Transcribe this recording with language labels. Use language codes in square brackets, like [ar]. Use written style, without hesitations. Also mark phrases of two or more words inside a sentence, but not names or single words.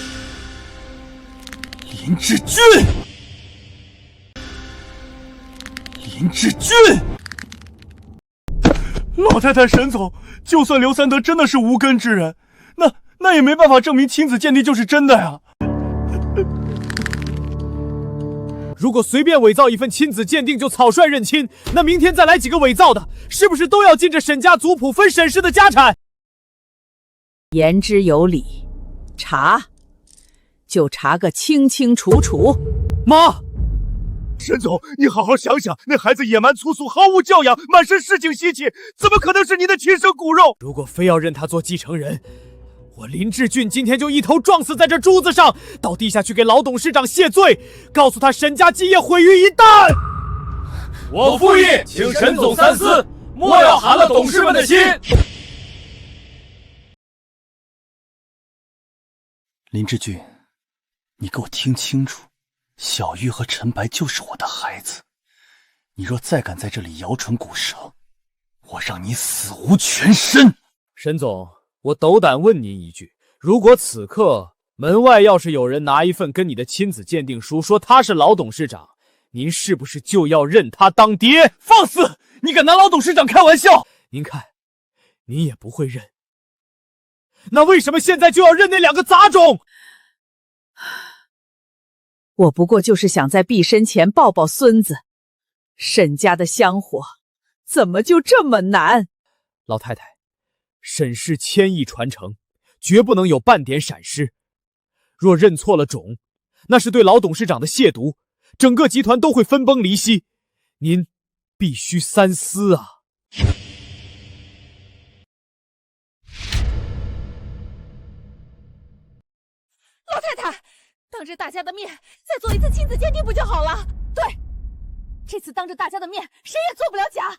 [zh] 林志俊，林志俊， 老太太，沈总，就算刘三德真的是无根之人，那也没办法证明亲子鉴定就是真的呀。如果随便伪造一份亲子鉴定就草率認親，那明天再來幾個偽造的，是不是都要進這沈家族譜分沈氏的家產？言之有理，查就查個清清楚楚。媽，沈總，你好好想想，那孩子野蠻粗俗，毫無教養，滿身市井習氣，怎麼可能是你的親生骨肉？如果非要認他做繼承人，我林志俊今天就一頭撞死在這珠子上，到地下去給老董事長謝罪，告訴他沈家基業毀於一旦。我復議，請沈總三思，莫要寒了董事們的心。林志俊，你给我聽清楚，小玉和陳白就是我的孩子，你若再敢在這裡搖唇鼓舌，我讓你死無全身。沈總，我斗膽問您一句，如果此刻門外要是有人拿一份跟你的親子鑑定書，說他是老董事長，您是不是就要認他當爹？放肆！你敢拿老董事長開玩笑？您看，您也不會認，那為什麼現在就要認那兩個雜種？我不過就是想在畢生前抱抱孫子，沈家的香火怎麼就這麼難？老太太，沈氏千億傳承，絕不能有半點閃失。若認錯了種，那是對老董事長的褻瀆，整個集團都會分崩離析。您必須三思啊！老太太，當着大家的面再做一次親子鑑定不就好了？對，這次當着大家的面，誰也做不了假。